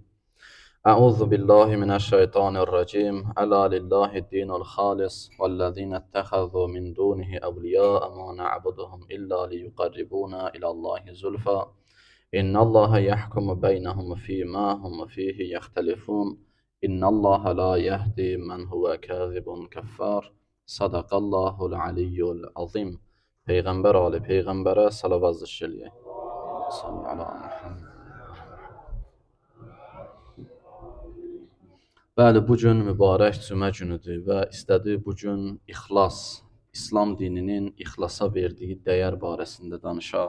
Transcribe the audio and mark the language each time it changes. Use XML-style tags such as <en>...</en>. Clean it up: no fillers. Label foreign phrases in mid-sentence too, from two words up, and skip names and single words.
<ar>أعوذ بالله من الشيطان الرجيم ألا لله الدين الخالص والذين اتخذوا من دونه أولياء ما نعبدهم إلا ليقربونا إلى الله زلفى إن الله يحكم بينهم فيما هم فيه يختلفون إن الله لا يهدي من هو كاذب كفار صدق الله العلي العظيم.</ar> <az>Peyğəmbər ali Peyğəmbərə salavat zikr eləyək. Bəli, bugün mübarək cümə günüdür və istədik bugün ixlas, İslam dininin ixlasa verdiyi dəyər barəsində danışaq.</az>